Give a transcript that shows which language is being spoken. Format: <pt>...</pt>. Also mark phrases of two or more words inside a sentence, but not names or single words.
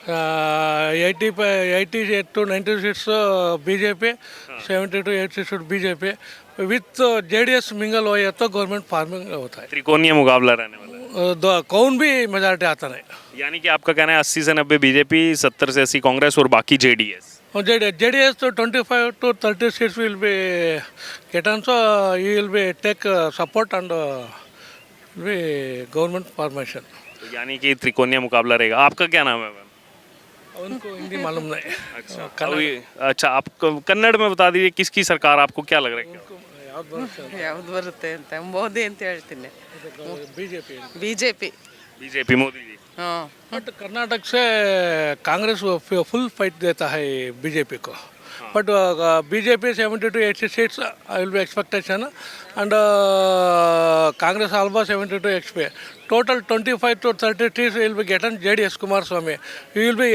<en>80 to 90 seats BJP, 70 to 80 seat BJP with JDS mingle</en> <hi>हो तो</hi> <en>government farming</en> <hi>होता है। त्रिकोणीय मुकाबला रहने वाला है। कौन भी मेजॉरिटी आता नहीं। यानी कि आपका कहना है 80 से 90 बीजेपी, 70 से 80 कांग्रेस और बाकी जेडीएस। और जेडीएस तो</hi> <en>25 to 30 seats will be get on, so you will be take support and be government formation.</en> <hi>तो यानी कि त्रिकोणीय मुकाबला रहेगा। आपका क्या नाम है मैम? उनको हिंदी मालूम नहीं। अच्छा आप कन्नड़ में बता दीजिए, किसकी सरकार आपको क्या लग रहा है?</hi> <kn>ಯಾವ್ದು ಬರುತ್ತೆ ಅಂತ ಮೋದಿ ಅಂತ ಹೇಳ್ತೀನಿ.</kn> <hi>बीजेपी। बीजेपी मोदी जी। ಹಾಂ बट कर्नाटक से कांग्रेस</hi> <en>full fight</en> <hi>देता है बीजेपी को,</hi> <en>but BJP 70 to 80 seats will be expectation and Congress almost 70 to 80 total 25 to 30 seats will be getting JDS Kumaraswamy will be.</en>